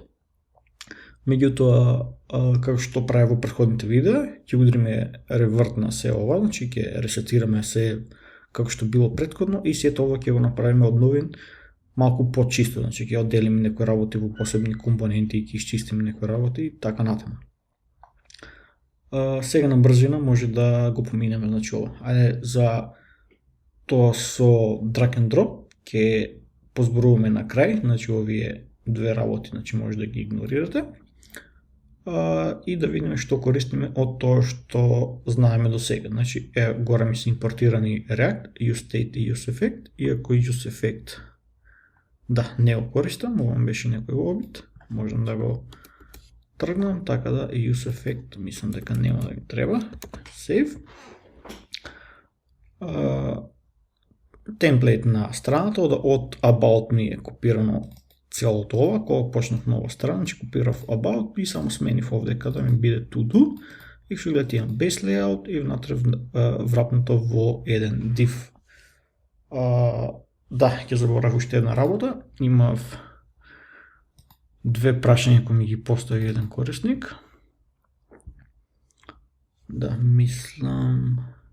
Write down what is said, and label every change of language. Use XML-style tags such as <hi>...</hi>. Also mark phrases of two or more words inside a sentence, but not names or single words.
<mk>Меѓутоа, како што правя во претходните видеа, ќе удриме ревърт на се ова, значи ќе ресетираме се како што било претходно и сето ова ќе го направиме од новин малку почисто, значи ќе одделиме некои работи во посебни компоненти и ќе исчистиме некои работи и така натаму. Сега на брзина може да го поминеме, значи ова. Ајде за тоа со</mk> <en>drag and drop</en> <mk>ќе позборуваме на крај, значи овие две работи, значи може да ги игнорирате. И да видиме што користиме од тоа што знаеме до сега. Значи горе ми се импортирани React, useState и useEffect, иако useEffect не го користам, ова беше некој обид, можам да го тргнам, така да и useEffect мислам дека нема да ги треба. Save. Темплейт на страната од About Me е копирано целото ова, кога почнав нова страна, че копирав About и само сменив овдека да ми биде to do и што гледате имам base layout и внатре врапнато во еден div. Ќе заборав уште една работа, имав две прашања кои ми ги постави еден корисник. Мислам...</mk>